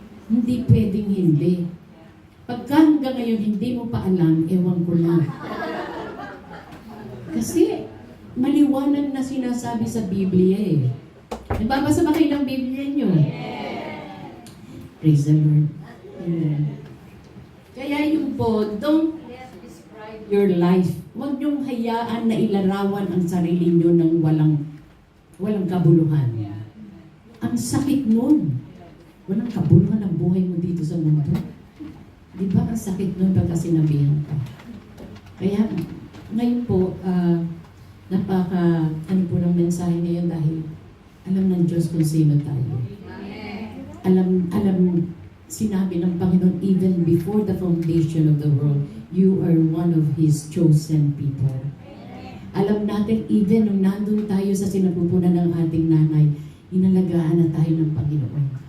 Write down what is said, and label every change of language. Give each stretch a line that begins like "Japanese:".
Filipino: Hindi pwedeng hindi. Pagka hanggang ngayon hindi mo pa alam, ewan ko lang. Kasi maliwanag na sinasabi sa Biblia eh. Nagbabasa ba kayo ng Biblia niyo?
English: Praise the Lord. Amen.
Filipino: Kaya yung po,
English: don't describe your life.
Filipino: Huwag niyong hayaan na ilarawan ang sarili niyo ng walang kabuluhan. Ang sakit nun. Walang kabuluhan ang buhay mo dito sa mundo. Di ba ang sakit nun pagka sinabihan ka? Kaya ngayon po, ano po ng mensahe ngayon dahil alam ng Diyos kung sino tayo. Alam, sinabi ng Panginoon,
English: even before the foundation of the world, you are one of His chosen people.
Filipino: Alam natin, even nung nandun tayo sa sinapupunan ng ating nanay, inalagaan na tayo ng Panginoon.